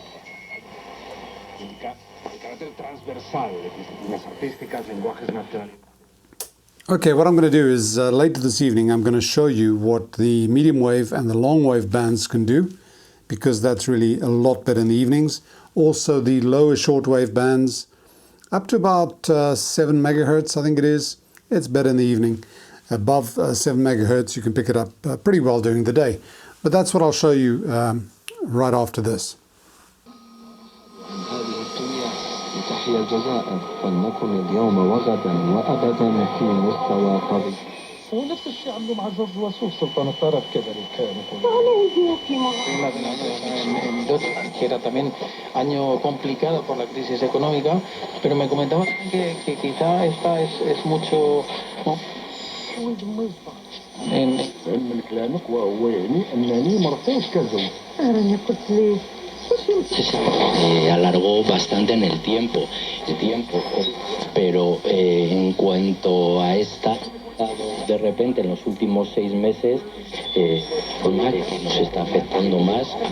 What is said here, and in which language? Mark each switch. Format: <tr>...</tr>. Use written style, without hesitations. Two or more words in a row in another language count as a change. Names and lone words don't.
<en>Okay, what I'm going to do is later this evening I'm going to show you what the medium wave and the long wave bands can do, because that's really a lot better in the evenings. Also the lower shortwave bands up to about 7 megahertz, I think it is. It's better in the evening. above 7 megahertz, you can pick it up pretty well during the day. But that's what I'll show you right after this.</en> <ar>ونفس الشيء عملوا مع جورج وسوف سلطان الطرف كذلك كانوا</ar> <es>que era también año complicado por la crisis económica, pero me comentaban que quizá esta es mucho se alargó bastante en el tiempo, pero en cuanto a esta, de repente en los últimos 6 meses, nos está afectando más.</es>